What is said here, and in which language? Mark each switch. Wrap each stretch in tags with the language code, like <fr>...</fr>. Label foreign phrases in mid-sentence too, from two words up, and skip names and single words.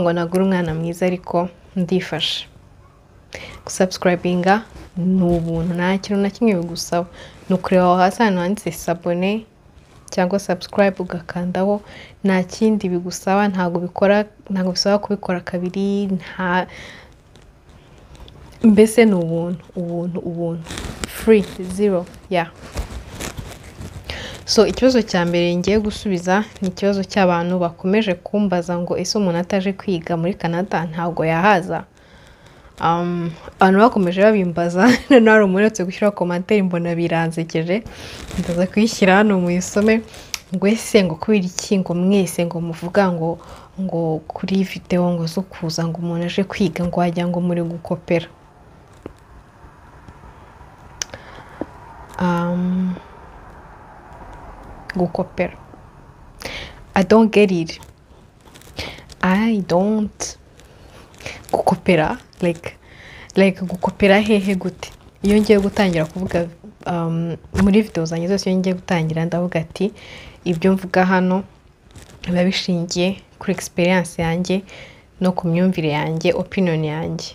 <rw>ngo nagura umwana mwiza ariko ndifasha gusubscribinga ni ubuntu nta kintu na kimwe bigusaba ni ukureba aho hasi ahantu handitse s'abonner cyangwa subscribe ugakandaho nta kindi bigusaba ntabwo bisaba kubikora kabiri mbese ni ubuntu</rw> <en>free zero yeah.</en> <rw>So ikibazo cya mbere ngiye gusubiza ni ikibazo cy'abantu bakomeje kumbaza ngo ese umuntu ataje kwiga muri Canada ntabwo yahaza. Abantu bakomeje babimbaza none hari umuntu uretse gushyira commentaire mbona biranzekeje ndaza kuyishyira hano muyisome ngo ese ngo kubira iki ngo mwese ngo muvuga ngo kuri video ngo zo kuza ngo umuntu aje kwiga ngo wajya ngo muri gukopera.</rw> <en>Gukopera I don't get it. I don't gukopera like gukopera</en> <rw>hehe gute. Iyo ngiye gutangira kuvuga muri video zanjye zose iyo ngiye gutangira ndavuga ati ibyo mvuga hano biba bishingiye kuri experience yanjye no ku myumvire yanjye opinion yanjye.</rw>